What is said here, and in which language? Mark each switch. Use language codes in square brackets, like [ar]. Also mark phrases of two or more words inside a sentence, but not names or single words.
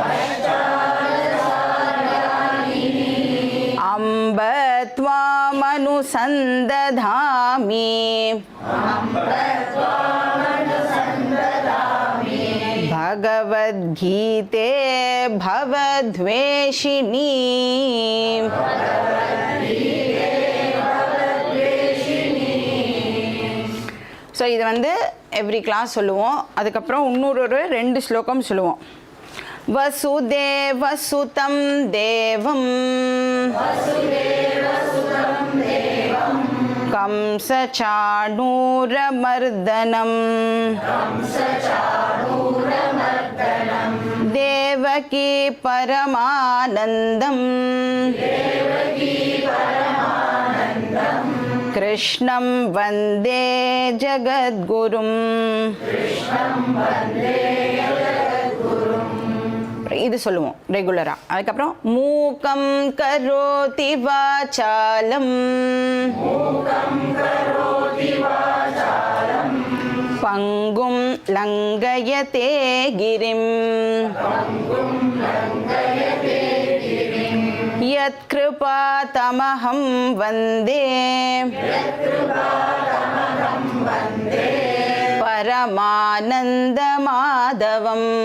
[sa] अम्ब त्वामनुसन्दधामि भगवद्गीते भवद्वेषिणी। [ta] ஸோ இது வந்து [en] every class [ta] சொல்லுவோம். அதுக்கப்புறம் இன்னொரு 2 ஸ்லோகம் சொல்லுவோம். [sa] वसुदेवसुतं देवं कंसचाणूरमर्दनं देवकी परमानन्दं कृष्णं वन्दे जगद्गुरुम्। [ta] இது சொல்லுவோம் ரெகுலரா. [sa] அதுக்கப்புறம் मूकं करोति वाचालं पङ्गुं लङ्घयते गिरिम् यत् कृपा तमहं वन्दे परमानन्द माधवम्.